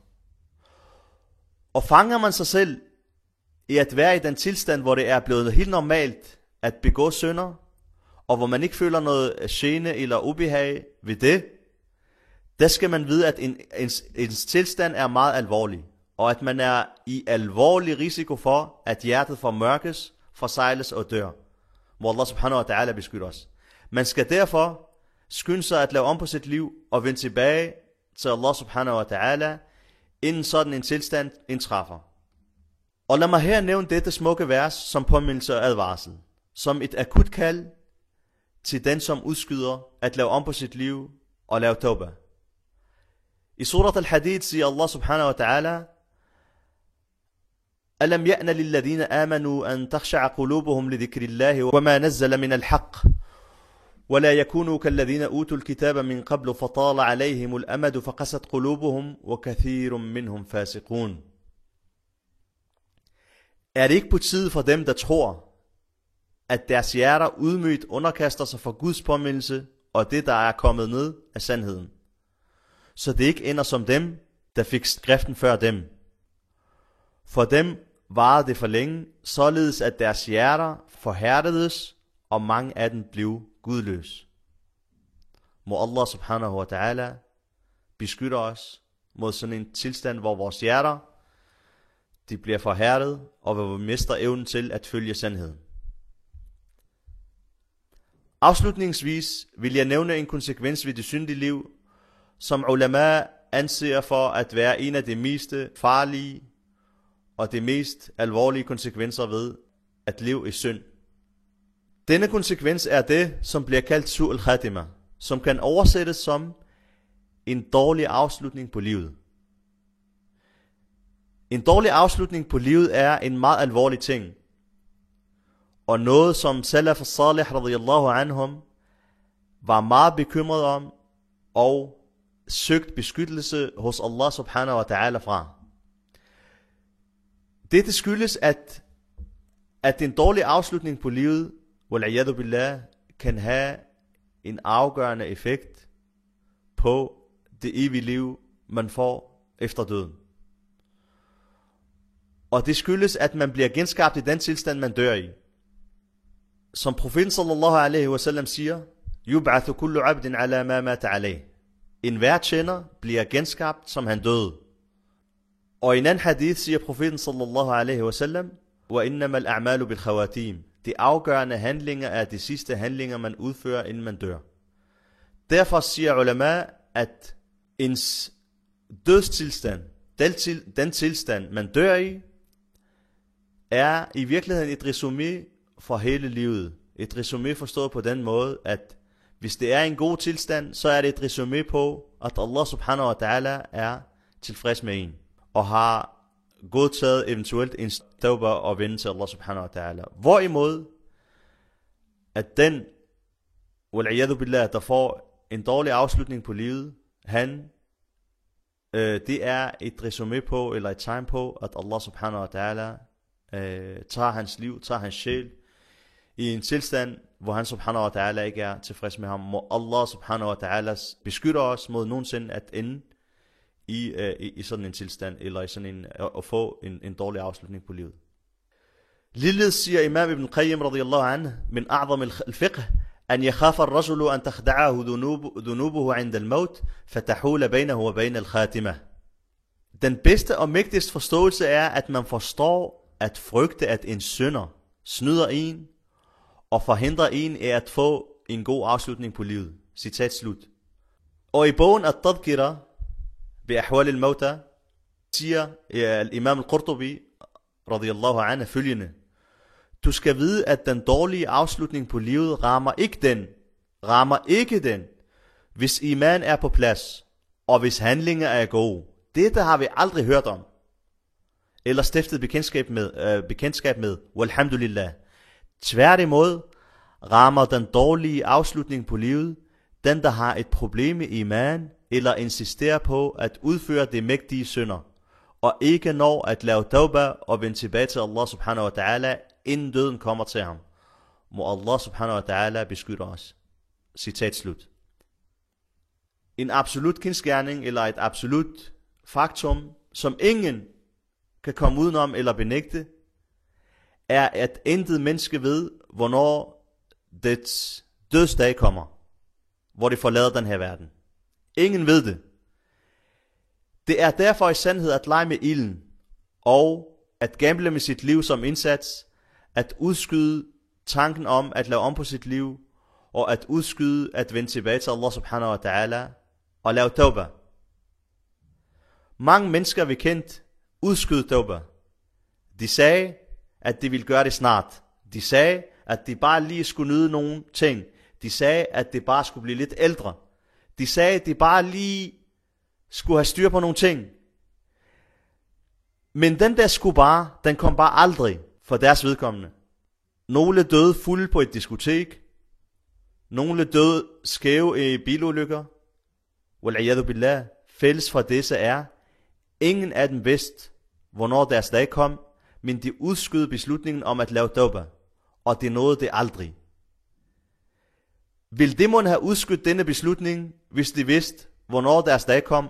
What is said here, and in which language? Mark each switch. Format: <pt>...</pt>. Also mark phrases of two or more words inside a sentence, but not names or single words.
<da>Og fanger man sig selv i at være i den tilstand, hvor det er blevet helt normalt at begå synder, og hvor man ikke føler noget gene eller ubehag ved det, der skal man vide, at ens tilstand er meget alvorlig, og at man er i alvorlig risiko for, at hjertet formørkes, forsejles og dør. Må Allah</da> <ar>سبحانه وتعالى</ar> <da>beskytte os. Man skal derfor skynde sig at lave om på sit liv og vende tilbage til Allah</da> <ar>سبحانه وتعالى,</ar> <da>inden sådan en tilstand indtræffer. Og lad mig her nævne dette smukke vers som påmindelse og advarsel, som et akut kald til den, som udskyder at lave om på sit liv og lave tawbah. I surat al-Hadid siger</da> <ar>Allah سبحانه وتعالى: ألم يأن للذين آمنوا أن تخشع قلوبهم لذكر الله وما نزل من الحق ولا يكونوا كالذين أوتوا الكتاب من قبل فطال عليهم الأمد فقست قلوبهم وكثير منهم فاسقون.</ar> <da>Er det ikke på tide for dem, der tror, at deres hjerter ydmygt underkaster sig for Guds påmindelse og det, der er kommet ned af sandheden, så det ikke ender som dem, der fik skriften før dem? For dem varede det for længe, således at deres hjerter forhærdedes, og mange af dem blev gudløse. Må Allah</da> <ar>سبحانه وتعالى</ar> <da>beskytte os mod sådan en tilstand, hvor vores hjerter de bliver forhærdet, og hvor vi mister evnen til at følge sandheden. Afslutningsvis vil jeg nævne en konsekvens ved det syndige liv, som ulama anser for at være en af de mest farlige og de mest alvorlige konsekvenser ved at leve i synd. Denne konsekvens er det, som bliver kaldt</da> <ar>سوء الخاتمة,</ar> <da>som kan oversættes som en dårlig afslutning på livet. En dårlig afslutning på livet er en meget alvorlig ting, og noget som</da> <ar>السلف الصالح رضي الله عنهم</ar> <da>var meget bekymret om og søgt beskyttelse hos Allah</da> <ar>سبحانه وتعالى</ar> <da>fra. Dette skyldes, at en dårlig afslutning på livet,</da> <ar>والعياذ بالله,</ar> <da>kan have en afgørende effekt på det evige liv, man får efter døden. Og det skyldes, at man bliver genskabt i den tilstand, man dør i. Som profeten</da> <ar>صلى الله عليه وسلم siger, يبعث كل عبد على ما مات عليه.</ar> <da>En hver tjener bliver genskabt, som han døde. Og i en anden hadith siger profeten</da> <ar>صلى الله عليه وسلم, وإنما الأعمال بالخواتيم.</ar> <da>De afgørende handlinger er de sidste handlinger, man udfører, inden man dør. Derfor siger ulama, at ens dødstilstand, den tilstand, man dør i, er i virkeligheden et resumé for hele livet. Et resumé forstået på den måde, at hvis det er en god tilstand, så er det et resumé på, at Allah</da> <ar>سبحانه وتعالى</ar> <da>er tilfreds med en, og har godtaget eventuelt en tawbah og vende til Allah</da> <ar>سبحانه وتعالى.</ar> <da>Hvorimod, at den,</da> <ar>والعياذ بالله,</ar> <da>der får en dårlig afslutning på livet, det er et resumé på, eller et tegn på, at Allah</da> <ar>سبحانه وتعالى</ar> <da>tager hans liv, tager hans sjæl, i en tilstand, hvor han</da> <ar>سبحانه وتعالى</ar> <da>ikke er tilfreds med ham. Må Allah</da> <ar>سبحانه وتعالى</ar> <da>beskytte os mod nogensinde at ende i sådan en tilstand, eller i sådan at få en dårlig afslutning på livet. Ligeledes siger</da> <ar>Imam Ibn Qayyim رضي الله عنه من أعظم الفقه أن يخاف الرجل أن تخدعه ذنوبه عند الموت فتحول بينه وبين الخاتمة.</ar> <da>Den bedste og mægtigste forståelse er, at man forstår at frygte, at en synder snyder en, og forhindrer en af at få en god afslutning på livet. Citat slut. Og i bogen At-Tadhkira bi Ahwal al-Mauta siger Imam al-Qurtubi</da> <ar>رضي الله عنه</ar> <da>følgende: du skal vide, at den dårlige afslutning på livet rammer ikke den, hvis iman er på plads, og hvis handlinger er gode. Dette har vi aldrig hørt om, eller stiftet bekendtskab med, walhamdulillah. Tværtimod rammer den dårlige afslutning på livet den, der har et problem med iman, eller insisterer på at udføre de mægtige synder, og ikke når at lave tawbah og vende tilbage til Allah</da> <ar>سبحانه وتعالى,</ar> <da>inden døden kommer til ham. Må Allah</da> <ar>سبحانه وتعالى</ar> <da>beskytte os. Citat slut. En absolut kendsgerning, eller et absolut faktum, som ingen kan komme udenom eller benægte, er, at intet menneske ved, hvornår dets dødsdag kommer, hvor de forlader den her verden. Ingen ved det. Det er derfor i sandhed at lege med ilden, og at gamble med sit liv som indsats, at udskyde tanken om at lave om på sit liv, og at udskyde at vende tilbage til Allah</da> <ar>سبحانه وتعالى,</ar> <da>og lave tawbah. Mange mennesker vi kendt udskyde tawbah. De sagde, at de ville gøre det snart. De sagde, at de bare lige skulle nyde nogle ting. De sagde, at de bare skulle blive lidt ældre. De sagde, at de bare lige skulle have styr på nogle ting. Men den der skulle bare, den kom bare aldrig for deres vedkommende. Nogle døde fulde på et diskotek. Nogle døde skæve i bilulykker.</da> <ar>والعياذ بالله.</ar> <da>Fælles for disse er, ingen af dem vidste, hvornår deres dag kom, men de udskød beslutningen om at lave tawbah, og det nåede det aldrig. Vil de måtte have udskudt denne beslutning, hvis de vidste, hvornår deres dag kom?</da>